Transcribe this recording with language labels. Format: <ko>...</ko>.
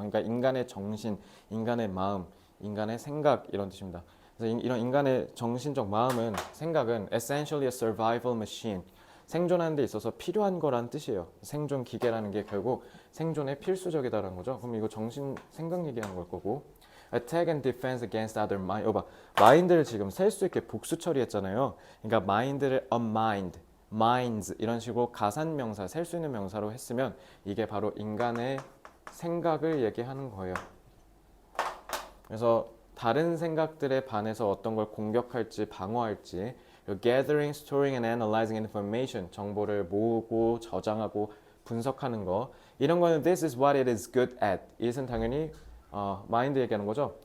<ko>그러니까 인간의 정신, 인간의 마음, 인간의 생각 이런 뜻입니다. 그래서 이런 인간의 정신적 마음은 생각은</ko> <en>essentially a survival machine.</en> <ko>생존하는 데 있어서 필요한 거란 뜻이에요. 생존 기계라는 게 결국 생존에 필수적이다라는 거죠. 그럼 이거 정신 생각 얘기하는 걸 거고.</ko> <en>Attack and defense against other mind.</en> <ko>봐. mind를 지금 셀 수 있게 복수 처리했잖아요. 그러니까 mind를 a mind, minds 이런 식으로 가산명사, 셀 수 있는 명사로 했으면 이게 바로 인간의 생각을 얘기하는 거예요. 그래서 다른 생각들에 반해서 어떤 걸 공격할지 방어할지</ko> <en>gathering, storing and analyzing information</en> <ko>정보를 모으고 저장하고 분석하는 거 이런 거는</ko> <en>this is what it is good at</en> <ko>it은 당연히 마인드 얘기하는 거죠.</ko>